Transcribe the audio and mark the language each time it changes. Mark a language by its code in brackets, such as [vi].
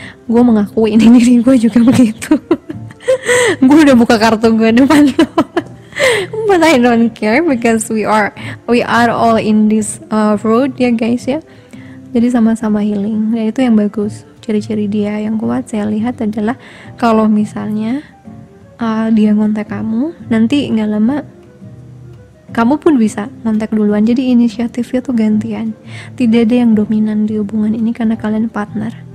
[id] Gue mengakui ini diri gue juga begitu. Gue udah buka kartu gue depan lo. [en] But I don't care because we are all in this road ya guys ya. [id] Jadi sama-sama healing, dan itu yang bagus. Ciri-ciri dia yang kuat saya lihat adalah kalau misalnya dia ngontek kamu, nanti nggak lama kamu pun bisa ngontek duluan. Jadi inisiatifnya tuh gantian. Tidak ada yang dominan di hubungan ini karena kalian partner.